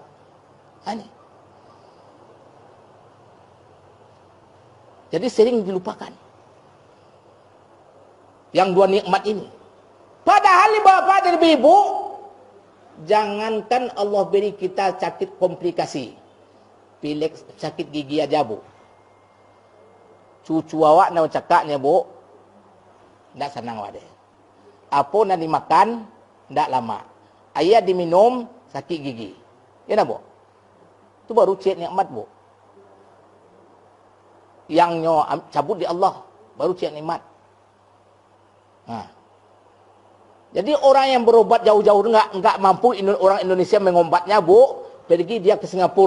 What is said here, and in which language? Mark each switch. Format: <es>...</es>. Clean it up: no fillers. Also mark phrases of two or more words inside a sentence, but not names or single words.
<id>Ini. Jadi sering dilupakan. Yang 2 nikmat ini. Padahal Bapak dan Ibu, jangankan Allah beri kita sakit komplikasi. Pilek sakit gigi aja, Bu.</id> <min>Cucu awak nak cakapnya, Bu. Tak senang awak dia. Apa nak dimakan, tak lama.</min> <id>Air diminum, sakit gigi. Ya tak, Bu? Itu baru cek nikmat, Bu.</id> <min>Yang nyo cabut di Allah, baru cek nikmat.</min> <id>Jadi orang yang berobat jauh-jauh enggak mampu orang Indonesia mengombatnya, Bu, pergi dia ke Singapura.</id>